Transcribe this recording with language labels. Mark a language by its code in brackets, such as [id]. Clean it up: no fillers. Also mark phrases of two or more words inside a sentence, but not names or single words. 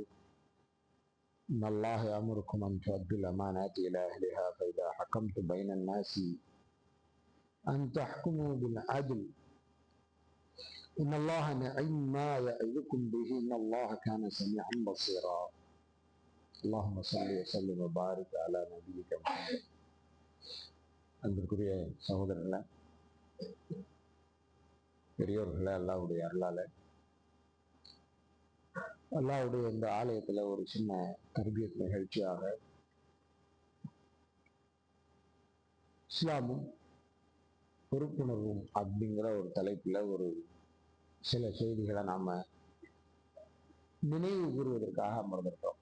[ar] إن الله يأمركم أن تؤدوا الأمانات إلى أهلها فإذا حكمتم بين الناس أن تحكموا بالعدل إن الله نعم ما يعظكم به إن الله كان سميعا بصيرا. اللهم صل وسلم وبارك على نبيك محمد. [ta] அன்பிற்குரிய சகோதரர்களே, பெரியோர்களே, அல்லாஹ்வுடைய அருளால அல்லாஹ்வுடைய இந்த ஆலயத்துல ஒரு சின்ன தர்பியத் நிகழ்ச்சியாக இஸ்லாமும் பொறுப்புணர்வும் அப்படிங்கிற ஒரு தலைப்புல ஒரு சில செய்திகளை நாம நினைவு கூறுவதற்காக அமர்ந்திருக்கோம்.